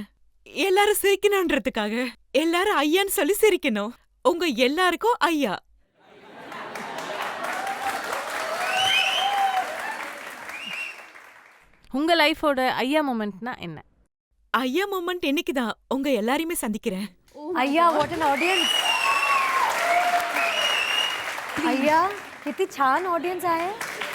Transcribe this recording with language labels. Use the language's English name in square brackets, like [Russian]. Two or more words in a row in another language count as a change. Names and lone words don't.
[Tamil] எல்லாரும் சிரிக்கணும்ன்றதுக்காக. எல்லாரும் ஐயான்னு சொல்லி சிரிக்கணும். உங்க எல்லாருக்கும் ஐயா. உங்க லைஃபோட ஐயா மொமெண்ட்னா என்ன? ஐயா மூமெண்ட் இன்னைக்குதான் உங்க எல்லாரையுமே சந்திக்கிறேன். [English] अय्या what an audience. [Marathi] अय्या किती छान ऑडियन्स आहे.